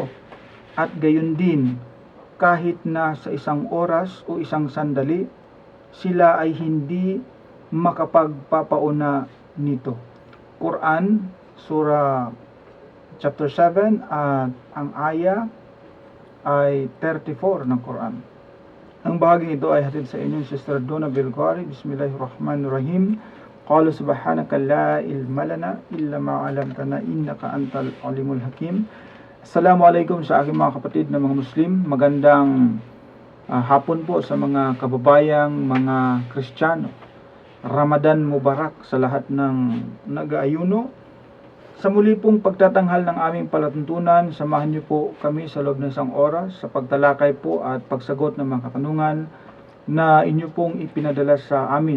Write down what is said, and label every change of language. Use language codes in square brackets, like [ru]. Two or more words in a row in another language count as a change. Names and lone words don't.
[tl] At gayon din, kahit na sa isang oras o isang sandali, sila ay hindi makapagpapauna nito. Quran, Surah chapter 7 at ang aya ay 34 ng Quran. Ang bahaging ito ay hatid sa inyo Sister Donna Belgari. [ar] بسم الله الرحمن الرحيم قال سبحانك لا علم لنا إلا ما علمتنا إنك أنت العليم الحكيم. [tl] Assalamualaikum sa aking mga kapatid na mga Muslim. Magandang hapon po sa mga kababayang mga Kristiyano. [ar] رمضان مبارك [tl] sa lahat ng nag-aayuno. Sa muli pong pagtatanghal ng aming palatuntunan, samahan niyo po kami sa loob ng isang oras sa pagtalakay po at pagsagot ng mga katanungan na inyo pong ipinadala sa amin.